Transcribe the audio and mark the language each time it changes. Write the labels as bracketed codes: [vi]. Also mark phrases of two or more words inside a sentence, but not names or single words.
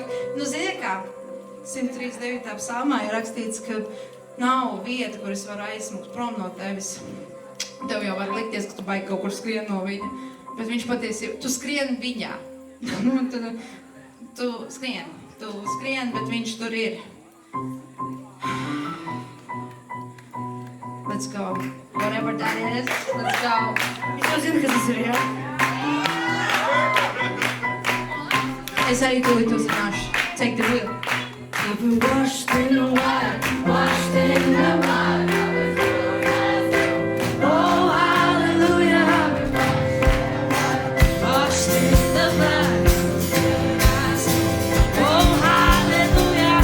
[lv] Nu, zini kā, 139. psalmā ir rakstīts, ka nav vieta, kur es varu aizsmukt prom no tevis. Tev jau var likties, ka tu baigi kaut kur skrien no viņa. Bet viņš patiesībā, tu skrien viņā. tu skrien, bet viņš tur ir. [en] Let's go. Whatever that is, let's go. [lv] Viņš jau zina, kas tas ir, jā? Es arī tūlīt uzzināšu. [en] Take the wheel. I've been washed in the water, washed in the water. Oh, hallelujah. I've been washed in the blood. Oh, hallelujah.